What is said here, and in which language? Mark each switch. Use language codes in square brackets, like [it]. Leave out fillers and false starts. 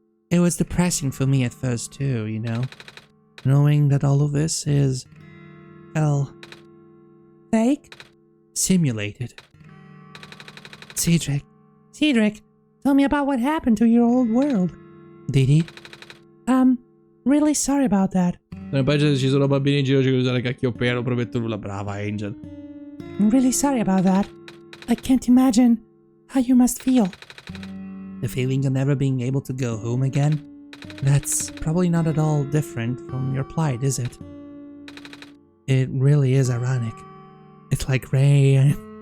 [en] It was depressing for me at first too, you know, knowing that all of this is, well, Fake? simulated. Cedric, Tell me about what happened to your old world. did he? Really sorry about that. [it] Poi ci sono bambini in giro che usano cacchiopea, non prometto nulla. Brava Angel. [en] I'm really sorry about that. I can't imagine how you must feel. The feeling of never being able to go home again? That's probably not at all different from your plight, is it? It really is ironic. It's like rain.